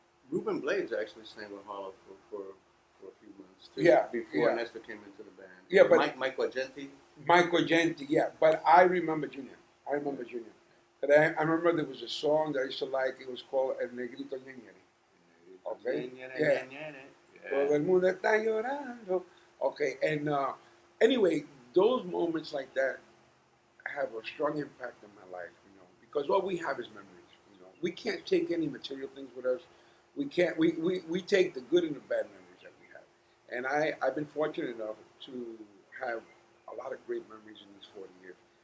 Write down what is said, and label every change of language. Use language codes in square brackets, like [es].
[en] Ruben Blades actually sang with Harlow for a few months too. Yeah. Before Nestor came into the band. Yeah, but Michael Agenti. Michael Agenti, yeah. But I remember Junior. But I remember there was a song that I used to like. It was called El Negrito Ñeñere. Okay. Yeah. [es] Todo el mundo está llorando. [en] Okay. And anyway, those moments like that have a strong impact on my life, you know, because all we have is memories. You know, we can't take any material things with us. We can't. We take the good and the bad memories that we have. And I've been fortunate enough to have a lot of great memories in these 40 years.